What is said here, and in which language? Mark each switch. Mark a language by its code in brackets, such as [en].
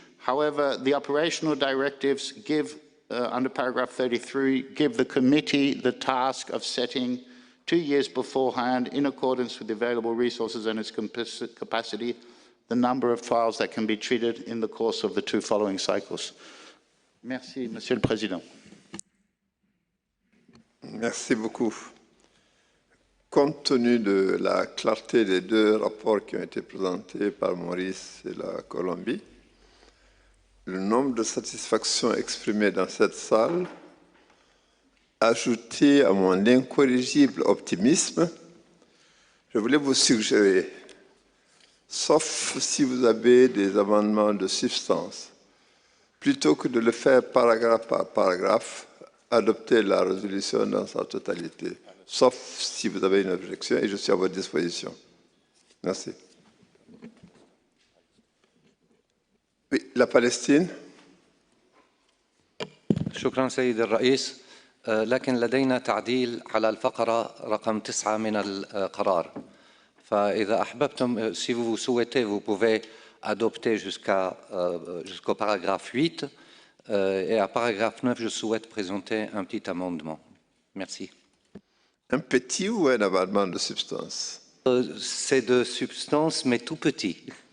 [en] However, the operational directives give, under paragraph 33, give the committee the task of setting 2 years beforehand, in accordance with the available resources and its capacity, the number of files that can be treated in the course of the 2 following cycles. [fr] Merci, Monsieur le Président. Merci beaucoup. Compte tenu de la clarté des 2 rapports qui ont été présentés par Maurice et la Colombie, le nombre de satisfactions exprimées dans cette salle, ajouté à mon incorrigible optimisme, je voulais vous suggérer, sauf si vous avez des amendements de substance, plutôt que de le faire paragraphe par paragraphe, adopter la résolution dans sa totalité, sauf si vous avez une objection, et je suis à votre disposition. Merci. Oui, la Palestine. [ar] شكرا سيد الرئيس. لكن لدينا تعديل على الفقرة رقم 9 من القرار. فإذا أحببتم, [fr] si vous souhaitez, vous pouvez adopter jusqu'au paragraphe 8. Et à paragraphe 9, je souhaite présenter un petit amendement. Merci. Un petit ou un amendement de substance? C'est de substance, mais tout petit.